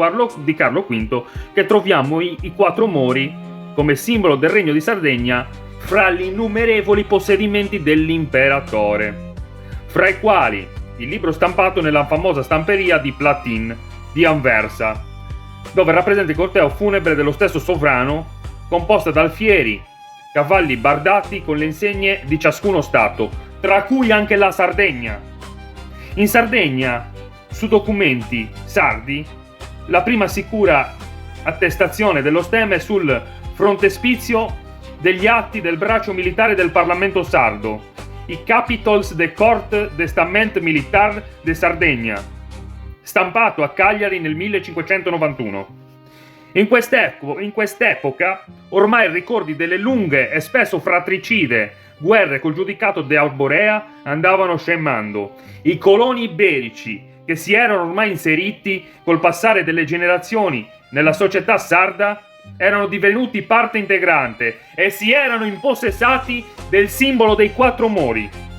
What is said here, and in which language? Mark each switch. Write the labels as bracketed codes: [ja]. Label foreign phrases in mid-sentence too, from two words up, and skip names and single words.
[it] Carlo V, che troviamo i quattro mori come simbolo del Regno di Sardegna fra gli innumerevoli possedimenti dell'imperatore, fra i quali il libro stampato nella famosa stamperia di Platin di Anversa, dove rappresenta il corteo funebre dello stesso sovrano, composta da alfieri, cavalli bardati con le insegne di ciascuno stato, tra cui anche la Sardegna. In Sardegna, su documenti sardi, la prima sicura attestazione dello stemma è sul frontespizio degli atti del braccio militare del Parlamento sardo, i Capitols de Court d'Estament Militar de Sardegna, stampato a Cagliari nel 1591. In quest'epoca, ormai i ricordi delle lunghe e spesso fratricide guerre col giudicato de Arborea andavano scemando. I coloni iberici, che si erano ormai inseriti col passare delle generazioni nella società sarda, erano divenuti parte integrante e si erano impossessati del simbolo dei quattro mori.